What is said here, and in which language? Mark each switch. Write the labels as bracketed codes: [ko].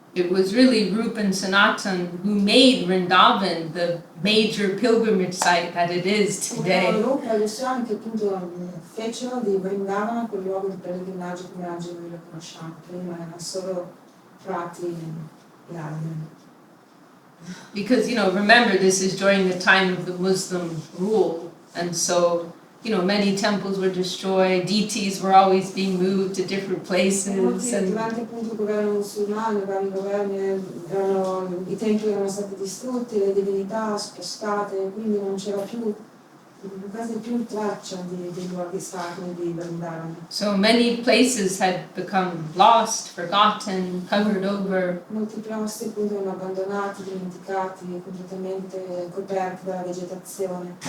[en] It was really Rupa and Sanatan who made Vrindavan the major pilgrimage site that it is today. [it] Rupa e Goswami che appunto fecero di Vrindavana quel luogo di pellegrinaggio come oggi noi lo conosciamo. Prima erano solo prati e alberi. [en] Because, remember, this is during the time of the Muslim rule. And so, many temples were destroyed, deities were always being moved to different places. [it] Durante appunto il governo musulmano, i vari governi, i templi erano stati distrutti, le divinità spostate, quindi non c'era quasi più traccia dei luoghi sacri di Vrindavana. [en] So many places had become lost, forgotten, covered over. [it] Molti posti appunto erano abbandonati, dimenticati, completamente coperti dalla vegetazione.